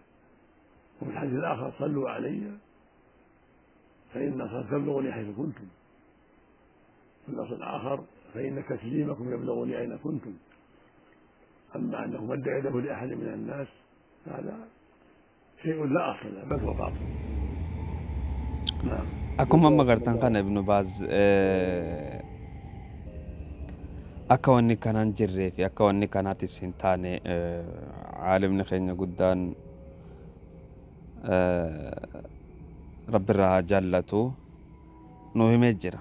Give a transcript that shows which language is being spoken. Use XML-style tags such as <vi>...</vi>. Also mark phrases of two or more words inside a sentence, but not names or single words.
<ar>وفي الحديث الآخر صلوا علي فإن تبلغني حيث كنتم، في اللفظ الآخر فإن تسليمكم يبلغني أين كنتم. أما أنه مد يده لأحد من الناس هذا شيء لا أصل له بل هو باطل.</ar> <om>akkuma amma gartan kana ibnu baaz akka wanni kanaan jirree fi akka wanni kanaatis hin taane caalimni keenya guddaan rabbirraa haa jaallatu nuu himee jira.</om>